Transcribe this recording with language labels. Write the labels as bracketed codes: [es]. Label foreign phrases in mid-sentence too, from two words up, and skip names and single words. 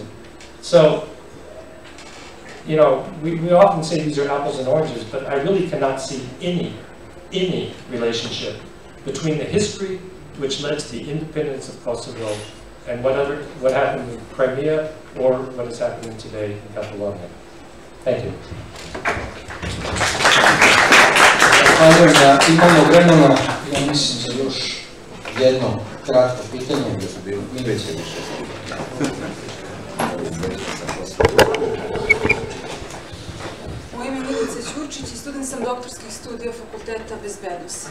[en] So, you know, we often say these are apples and oranges, but I really cannot see any relationship between the history which led to the independence of Kosovo and what happened in Crimea or what is happening today in Catalonia. Thank you. [sr] Imamo vremena, ja mislim, za još jedno kratko pitanje. Moje ime je Milica Ćurčić i student sam doktorskih studija Fakulteta bezbednosti.